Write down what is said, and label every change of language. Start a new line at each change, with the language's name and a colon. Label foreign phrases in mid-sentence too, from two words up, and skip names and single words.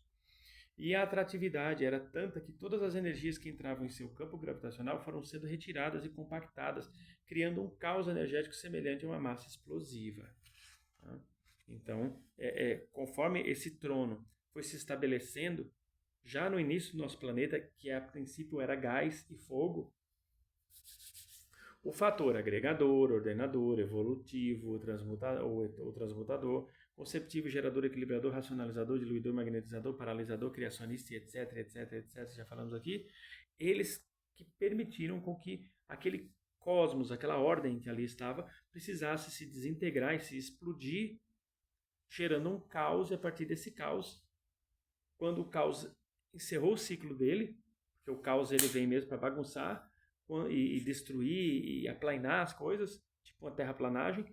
Portuguese: E a atratividade era tanta que todas as energias que entravam em seu campo gravitacional foram sendo retiradas e compactadas, criando um caos energético semelhante a uma massa explosiva. Então, conforme esse trono foi se estabelecendo, já no início do nosso planeta, que a princípio era gás e fogo, o fator agregador, ordenador, evolutivo, transmutador, conceptivo, gerador, equilibrador, racionalizador, diluidor, magnetizador, paralisador, criacionista, etc, etc, etc, já falamos aqui, eles que permitiram com que aquele cosmos, aquela ordem que ali estava, precisasse se desintegrar e se explodir, gerando um caos, e a partir desse caos, quando o caos encerrou o ciclo dele, porque o caos ele vem mesmo para bagunçar e destruir e aplanar as coisas, tipo uma terraplanagem.